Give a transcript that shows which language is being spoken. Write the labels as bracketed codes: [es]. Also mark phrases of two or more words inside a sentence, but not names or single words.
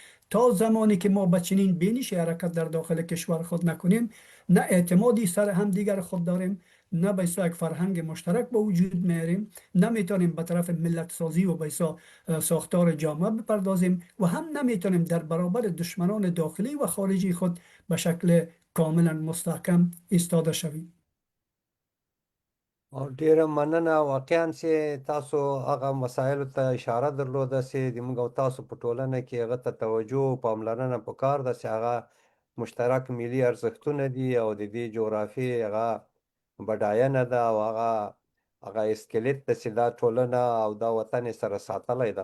[fa] تا زمانی که ما به چنین بینش حرکت در داخل کشور خود نکنیم، نه اعتمادی سر هم دیگر خود داریم، نه به یک فرهنگ مشترک به وجود میاریم، نمیتونیم به طرف ملت سازی و به ساختار جامعه بپردازیم و هم نمیتونیم در برابر دشمنان داخلی و خارجی خود به شکل کاملا مستحکم ایستاده شویم. [ps] ډیره مننه. واقعا چې تاسو هغه مسایلو ته اشاره درلوده چې د موږ او تاسو په ټولنه کې هغه ته توجه او پاملرنه پکار ده چې هغه مشترک ملي ارزښتونه دي او د دې جغرافي هغه بډاینه ده او هغه اسکلیت ده چې دا ټولنه او دا وطن یې سره ساتلی ده.